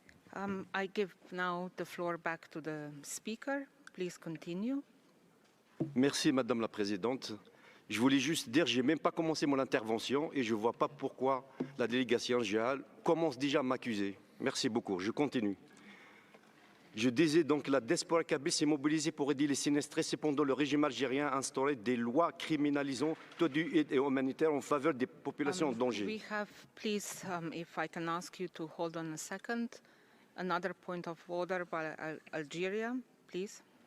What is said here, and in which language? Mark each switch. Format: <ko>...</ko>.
<en>I give now the floor back to the speaker. Please continue.</en> <fr>Merci, Madame la Présidente. Je voulais juste dire, je n'ai même pas commencé mon intervention et je ne vois pas pourquoi la délégation générale commence déjà à m'accuser. Merci beaucoup. Je continue. Je disais donc que la diaspora kabyle s'est mobilisée pour aider les sinistrés. Cependant, le régime algérien a instauré des lois criminalisant toute aide humanitaire en faveur des populations en danger.</fr> <en>We have, please, if I can ask you to hold on a second, another point of order by Algeria, please.</en>